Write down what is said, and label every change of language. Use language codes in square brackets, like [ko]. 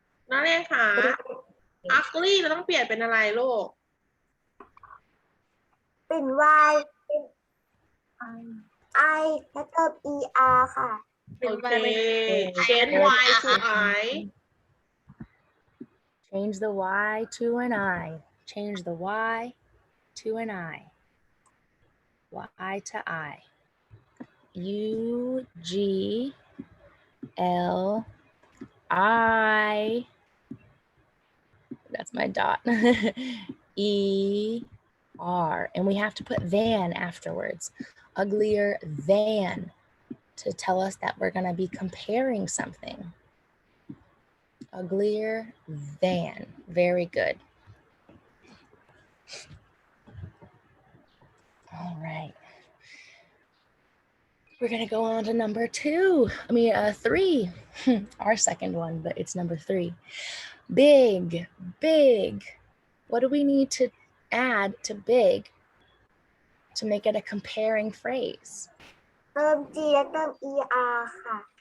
[th] นักเรียนคะ ugly เราต้องเปลี่ยนเป็นอะไรลูก เป็น Y เป็น I แล้วเติม ER ค่ะ โอเค [en] change Y to I Change the Y to an I. Change the Y to an I. Y to I. U G L I. That's my dot. E R. And we have to put than afterwards. Uglier than, to tell us that we're going to be comparing something. Uglier than. Very good. All right. We're going to go on to number 2. 3. Our second one, but it's number 3. Big, big. What do we need to add to big to make it a comparing phrase? [th] เติม G แล้วเติม ER ค่ะ